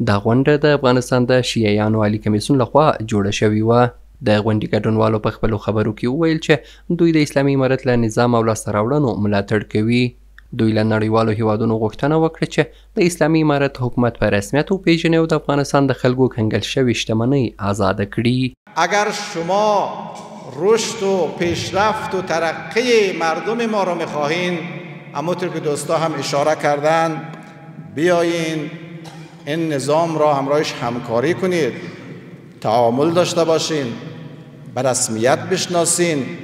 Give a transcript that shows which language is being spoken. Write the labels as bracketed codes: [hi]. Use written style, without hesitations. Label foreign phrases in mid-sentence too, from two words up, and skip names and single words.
[ps] دا غونډه د افغانستان د شیعیانو عالي کمیسیون لخوا جوړه شوې وه. د غونډې ګډونوالو په خپلو خبرو کې وویل چې دوی د اسلامي امارت له نظام او لاسته راوړنو ملاتړ کوي. دوی له نړیوالو هیوادونو غوښتنه وکړه چې د اسلامي امارت حکومت په رسمیت وپیژني او د افغانستان د خلکو کنګل شوې شتمنۍ آزاده کړي. [fa] اگر شما رشد و پیشرفت و ترقی مردم ما را میخواهین، همونطور که دوستا هم اشاره کردن، بیایین این نظام را همراهش همکاری کنید، تعامل داشته باشین، به رسمیت بشناسین.